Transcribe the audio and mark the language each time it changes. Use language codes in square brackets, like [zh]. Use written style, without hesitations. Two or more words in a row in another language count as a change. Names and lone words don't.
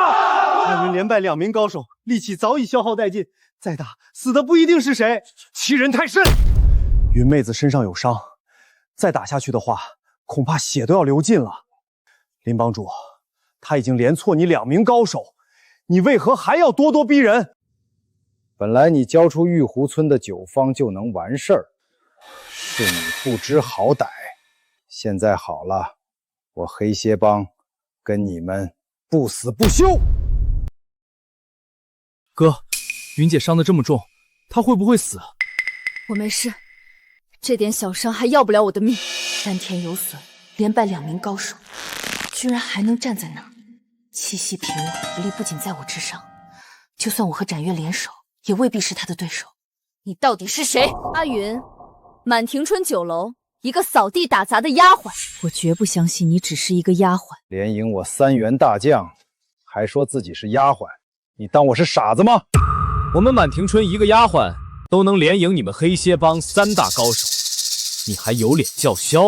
[zh] 阿雲連敗2名高手，力氣早已消耗殆盡，再打死的不一定是誰，欺人太甚。雲妹子身上有傷，再打下去的話，恐怕血都要流盡了。林幫主，他已經連挫你2名高手，你為何還要咄咄逼人？本來你交出玉湖村的酒坊就能完事儿，是你不知好歹。现在好了，我黑蝎帮跟你们不死不休。哥，云姐伤得这么重，她会不会死？我没事，这点小伤还要不了我的命。丹田有损，连败2名高手，居然還能站在那儿。七夕凭我实力不僅在我之上，就算我和展月聯手，也未必是他的對手。你到底是誰？阿雲，滿庭春酒樓一個掃地打雜的丫鬟。我絕不相信你只是一個丫鬟。連贏我3員大將，還說自己是丫鬟，你當我是傻子嗎？我們滿庭春一個丫鬟都能連贏你們黑蝎幫3大高手，你還有臉叫囂？